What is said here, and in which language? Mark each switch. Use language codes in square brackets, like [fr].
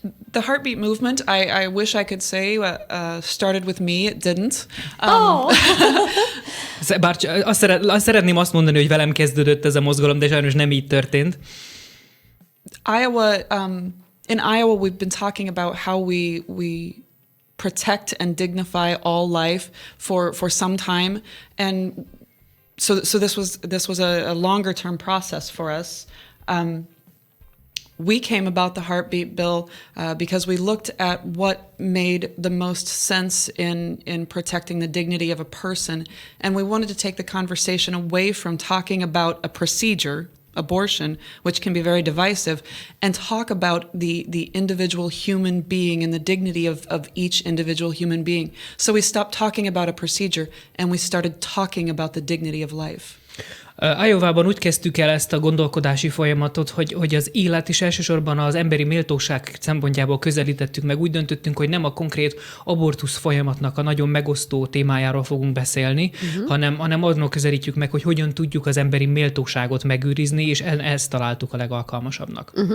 [en] The heartbeat movement, I wish I could say, started with me. It didn't. [hu] Bár azt szeretném azt mondani, hogy velem kezdődött ez a mozgalom, de sajnos nem így történt. [en] In Iowa, we've been talking about how we protect and dignify all life for some time, and so this was a longer term process for us. We came about the heartbeat bill because we looked at what made the most sense in protecting the dignity of a person, and we wanted to take the conversation away from talking about a procedure, abortion, which can be very divisive, and talk about the individual human being and the dignity of each individual human being. So we stopped talking about a procedure and we started talking about the dignity of life. [hu] Iowában úgy kezdtük el ezt a gondolkodási folyamatot, hogy az élet és elsősorban az emberi méltóság szempontjából közelítettük meg. Úgy döntöttünk, hogy nem a konkrét abortusz folyamatnak a nagyon megosztó témájáról fogunk beszélni, hanem arról közelítjük meg, hogy hogyan tudjuk az emberi méltóságot megőrizni, és ezt találtuk a legalkalmasabbnak.